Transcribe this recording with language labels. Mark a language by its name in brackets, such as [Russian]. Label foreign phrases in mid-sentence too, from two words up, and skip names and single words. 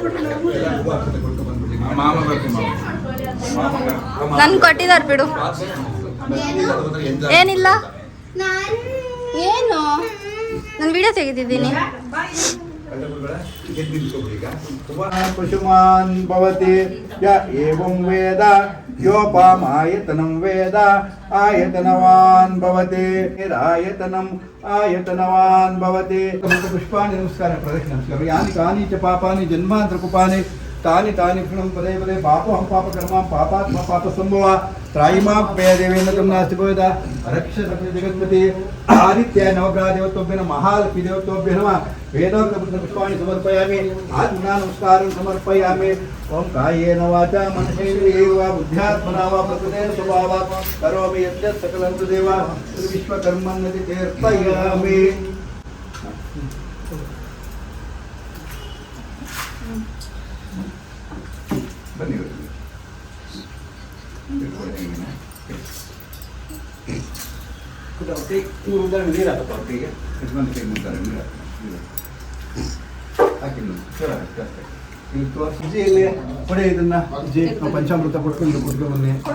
[Kannada] ಮಂತ್ರ ಪುಷ್ಪ ಮಾಮ ಬರ್ತೀನಿ ನನ್ ಕೊಟ್ಟಿದಾರ ಬಿಡು. ಏನಿಲ್ಲ ಏನು ನಾನು ವಿಡಿಯೋ ತೆಗೆದಿದ್ದೀನಿ. [Sanskrit] ಪಶುಮಾನ್ ಭವತಿ ಯ ಏವಂ ವೇದ ಯೋಪಾಮಾಯತನಂ ವೇದ ಆಯತನವಾನ್ ಭವತಿ ಆಯತನಂ ಆಯತನವಾನ್ ಭವತಿ. ಪುಷ್ಪಾಣಿ ನಮಸ್ಕಾರ ಪ್ರದಕ್ಷಿಣ ನಮಸ್ಕಾರ. ಯಾನಿ ಕಾನಿ ಚ ಪಾಪಾನಿ ಜನ್ಮಾಂತರ ಕುಪಾನಿ ತಾನಿ ತಾನಿ ಕ್ಷಣಂ ಪದೇ ಪದೇ ಪಾಪಹಂ ಪಾಪ ಕರ್ಮಾಂ ಪಾಪಾತ್ಮ ಪಾಪ ಸಂಭವ ತ್ರಾಯಿಮಾ ಪೇಯ ದೇವೇಂದ್ರ ತಂ ನಾಸ್ತಿ ಗೋವಿದ ರಕ್ಷ ಜಗತ್ಪತಿ ಆದಿತ್ಯ ನವಗ್ರಹ ದೇವತೋಭ್ಯ ಮಹಾಲಕ್ಷ್ಮಿ ದೇವತೋಭ್ಯ ನಮಃ. ವೇದೋಕ್ತ ಪುಷ್ಪಾಣಿ ಸಮರ್ಪಯಾಮಿ ಆತ್ಮನಾ ನಮಸ್ಕಾರಂ ಸಮರ್ಪಯಾಮಿ. ಓಂ ಕಾಯೇನ ವಾಚಾ ಮನಸೇಂದ್ರಿಯೈರ್ವಾ ಬುದ್ಧ್ಯಾತ್ಮನಾ ವಾ ಪ್ರಕೃತೇನ ಸ್ವಭಾವಾತ್ ಕರೋಮಿ ಯದ್ಯತ್ ಸಕಲಂ ತದೇವ ವಿಶ್ವಕರ್ಮಣ್ಯತಿ ತೀರ್ಥಯಾಮಿ. [Kannada] ಬನ್ನಿ ನೀರು ಹಾಕಪ್ಪ ಒಟ್ಟಿಗೆ ಯಜಮಾನ ಕೈ ಮುಟ್ತಾರೆ ನೀರು ಹಾಕಿ ಇಲ್ಲಿ ತೋರಿಸಿ ಇಲ್ಲಿ ಕೊಡೆ ಇದನ್ನ ಅಜ್ಜಿ ಪಂಚಾಮೃತ ಕೊಟ್ಕೊಂಡು ಬನ್ನಿ.